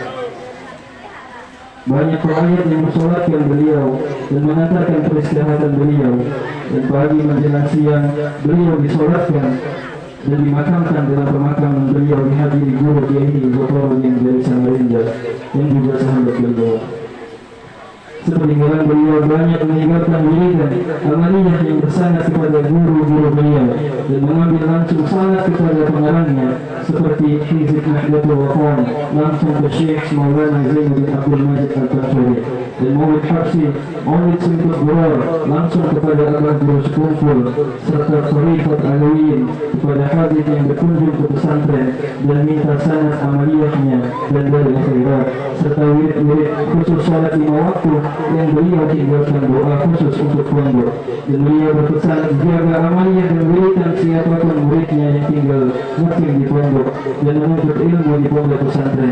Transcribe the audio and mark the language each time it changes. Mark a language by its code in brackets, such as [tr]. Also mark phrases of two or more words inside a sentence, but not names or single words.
[id] Banyak rakyat yang mensolatkan beliau dan mengantarkan peristirahatan beliau, dan pagi menjelang siang beliau disolatkan dan dimakamkan dalam pemakaman beliau dihadiri guru Kiai Zofruddin dari Samarinda yang juga sahabat beliau. Sepeninggalan beliau banyak meninggalkan wiridan amaliyah yang bersanad kepada guru-guru beliau dan mengambil langsung sanad kepada pengarangnya seperti Hizib Nahdlatul Wathon, langsung ke Syekh Maulana Zainuddin Abdul Majid Al-Bansuri. Dan Maulid Habsi, Maulid Singkut Buror langsung kepada Abah Guru Sekumpul serta Tariqat Alawiyyin kepada hadis yang berkunjung ke pesantren dan minta sanad amaliyahnya dan dari akhirat serta wirid-wirid khusus salat 5 waktu yang beliau tinggalkan doa khusus untuk pondok. Dan beliau berpesan jaga amaliyah dan wiridan siapapun muridnya yang tinggal mukim di pondok dan menuntut ilmu di pondok pesantren.